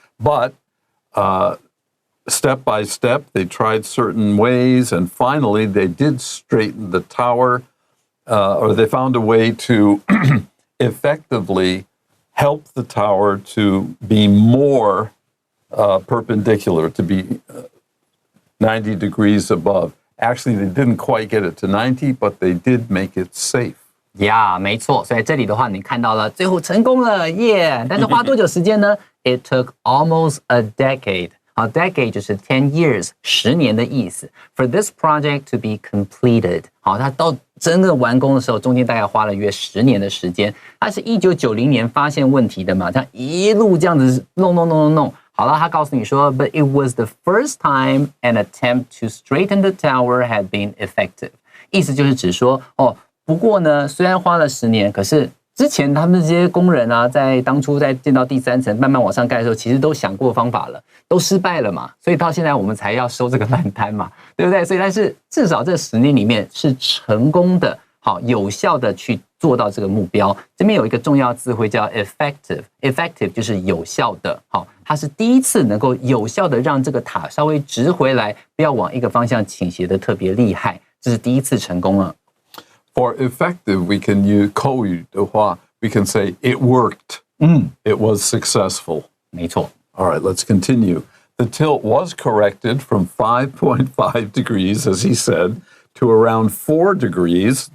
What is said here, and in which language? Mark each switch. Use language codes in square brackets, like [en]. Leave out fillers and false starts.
[en] But step by step, they tried certain ways, and finally they did straighten the tower, or they found a way to effectively help the tower to be more perpendicular, to be 90 degrees above. Actually, they didn't quite get it to 90, but they did make it safe. [zh] 没错。所以这里的话，你看到了，最后成功了，耶！但是花多久时间呢？ [en] It took almost a decade. [zh] 好 ，decade 就是 10 years， 10年的意思。 [en] For this project to be completed， [zh] 好，它到真正完工的时候，中间大概花了约10年的时间。它是1990年发现问题的嘛，它一路这样子弄。好了，他告诉你说 ， [en] But it was the first time an attempt to straighten the tower had been effective。 [zh] 意思就是指说，不过呢，虽然花了10年，可是之前他们这些工人啊，在当初在建到第3层慢慢往上盖的时候，其实都想过方法了，都失败了嘛，所以到现在我们才要收这个烂摊嘛，对不对？所以但是至少这10年里面是成功的，好有效的去做到这个目标。这边有一个重要字汇叫 effective 就是有效的，好，它是第一次能够有效的让这个塔稍微直回来，不要往一个方向倾斜的特别厉害，这是第一次成功了。 [en] For effective, we can use [zh] 口语的话 [en] we can say it worked. It was successful. [zh] 没错。 [en] All right, let's continue. The tilt was corrected from 5.5 degrees, as he said, to around 4 degrees.